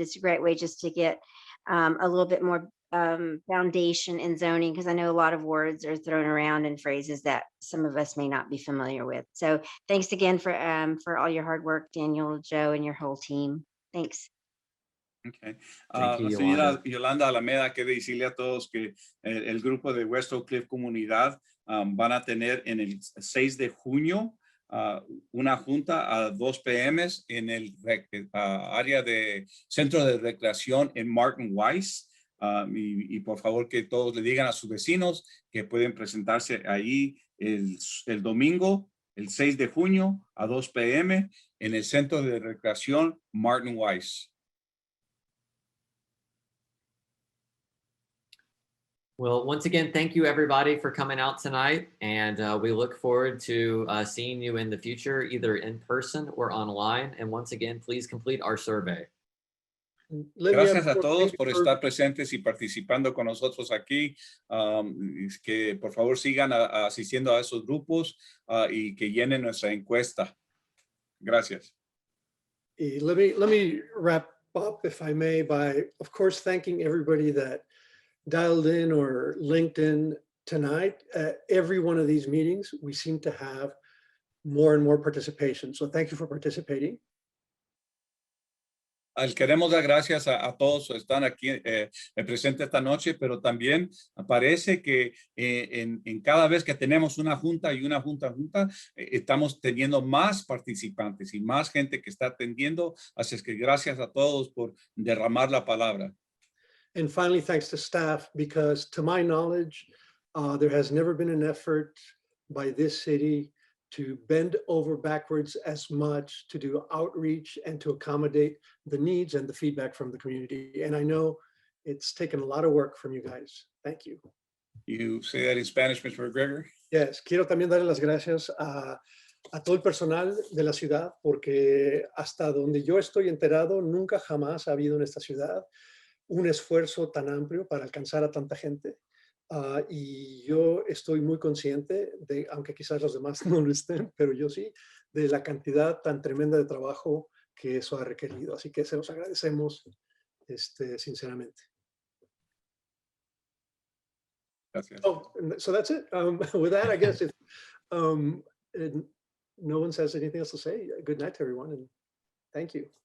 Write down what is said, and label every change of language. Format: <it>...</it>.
<en>It's a great way just to get a little bit more foundation in zoning, because I know a lot of words are thrown around and phrases that some of us may not be familiar with. So thanks again for all your hard work, Daniel, Joe, and your whole team. Thanks. Okay. Thank you,</en> <es>Señora Yolanda Alameda, quiere decirle a todos que el grupo de West Oak Cliff Comunidad van a tener en el 6 de junio una junta a 2 p.m. en el área de Centro de Recreación en Martin Weiss. Y por favor que todos le digan a sus vecinos que pueden presentarse ahí el domingo, el 6 de junio a 2 p.m. en el Centro de Recreación Martin Weiss.</es> <en>Well, once again, thank you everybody for coming out tonight, and we look forward to seeing you in the future, either in person or online. And once again, please complete our survey.</en> <es>Gracias a todos por estar presentes y participando con nosotros aquí. Que por favor sigan asistiendo a esos grupos y que llenen nuestra encuesta. Gracias.</es> <en>Let me wrap up, if I may, by, of course, thanking everybody that dialed in or linked in tonight. Every one of these meetings, we seem to have more and more participation. So thank you for participating.</en> <es>Queremos dar gracias a todos que están aquí presentes esta noche, pero también parece que en cada vez que tenemos una junta y una junta, estamos teniendo más participantes y más gente que está atendiendo. Así es que gracias a todos por derramar la palabra.</es> <en>And finally, thanks to staff, because to my knowledge, there has never been an effort by this city to bend over backwards as much to do outreach and to accommodate the needs and the feedback from the community. And I know it's taken a lot of work from you guys. Thank you. You say that in Spanish, Mr. McGregor?</en> <es>Yes, quiero también darle las gracias a todo el personal de la ciudad, porque hasta donde yo estoy enterado, nunca jamás ha habido en esta ciudad un esfuerzo tan amplio para alcanzar a tanta gente. Y yo estoy muy consciente de, aunque quizás los demás no lo estén, pero yo sí, de la cantidad tan tremenda de trabajo que eso ha requerido. Así que se los agradecemos sinceramente. Gracias.</es> <en>Oh, and so that's it. With that, I guess if and no one says anything else to say, good night to everyone, and thank you.</en>